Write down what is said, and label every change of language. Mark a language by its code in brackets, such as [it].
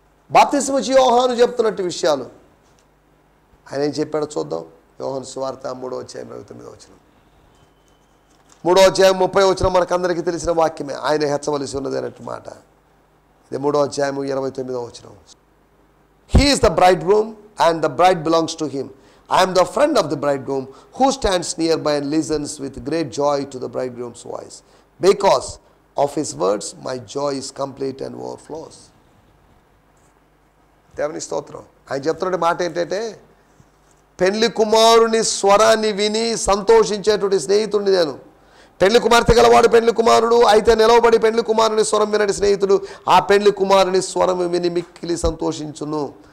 [te] బాప్తిస్మం ఇచ్చి యోహాను చెప్తున్నట్టు విషయాలు ఆయన ఏం చెప్పాడో చూద్దాం. యోహాను సువార్త 3వ అధ్యాయం 29వ వచనం. 3వ అధ్యాయం 30వ వచనం మనకందరికీ తెలిసిన వాక్యమే. ఆయన హెచ్చవలసి ఉన్నది అన్నట్టు మాట. ఇది 3వ అధ్యాయం 29వ వచనం. [en] He is the bridegroom and the bride belongs to him. I am the friend of the bridegroom who stands nearby and listens with great joy to the bridegroom's voice. Because of his words, my joy is complete and overflows. [te] దేవుని స్తోత్రం. ఆయన చెప్తున్న మాట ఏంటంటే, పెళ్లి కుమారుని స్వరాన్ని విని సంతోషించేటువంటి స్నేహితుడిని నేను. పెళ్లి కుమార్తె గలవాడు పెళ్లి కుమారుడు అయితే నిలవబడి పెళ్లి కుమారుని స్వరం వినడి స్నేహితుడు ఆ పెళ్లి కుమారుని స్వరం విని మిక్కిలి సంతోషించును.